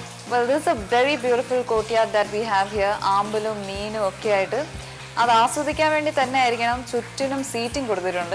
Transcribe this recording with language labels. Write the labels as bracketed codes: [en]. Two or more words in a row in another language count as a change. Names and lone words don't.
[en] Well, this is a very beautiful courtyard that we have here. [ml] ആമ്പലും, മീനും ഒക്കെ ആയിട്ട്. അത് ആസ്വദിക്കാൻ വേണ്ടി തന്നെ ആയിരിക്കണം ചുറ്റിനും seating കൊടുത്തിട്ടുണ്ട്.